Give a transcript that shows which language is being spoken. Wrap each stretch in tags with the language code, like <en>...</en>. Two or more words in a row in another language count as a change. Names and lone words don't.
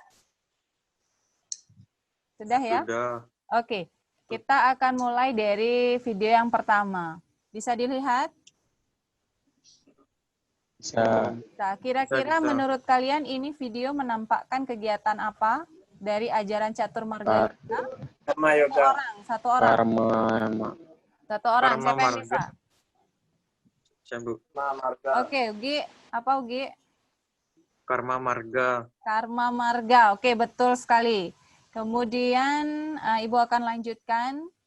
<id>Sudah ya? Sudah. Oke, kita akan mulai dari video yang pertama. Bisa dilihat? Bisa. Kira-kira Bisa. menurut kalian ini video menampakkan kegiatan apa? dari ajaran catur marga yoga? Karma yoga. Satu orang. Karma. Satu orang. Karma Siapa yang marga. bisa? Syambu. Marga. Oke, Ugi. Apa Ugi? Karma marga. Karma marga. Oke, betul sekali. Kemudian Ibu akan lanjutkan.</id>